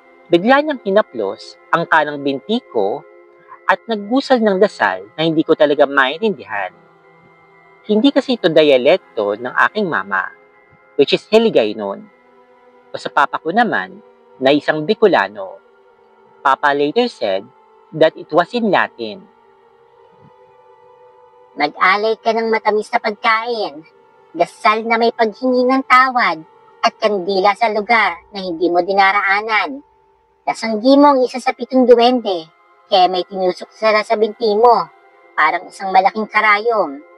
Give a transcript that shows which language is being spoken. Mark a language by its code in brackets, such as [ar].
[tl] Bigla niyang hinaplos ang kanang binti ko at naggusal ng dasal na hindi ko talaga maintindihan. Hindi kasi ito dialekto ng aking mama, [en] which is Hiligaynon. [tl] O sa papa ko naman, na isang Bicolano. [en] Papa later said that it was in Latin. [tl] Mag-alay ka ng matamis na pagkain, dasal na may paghingi ng tawad, at kandila sa lugar na hindi mo dinaraanan. Nasanggi mo ang isa sa 7 duwende, kaya may tinusok sila sa binti mo, parang isang malaking karayom.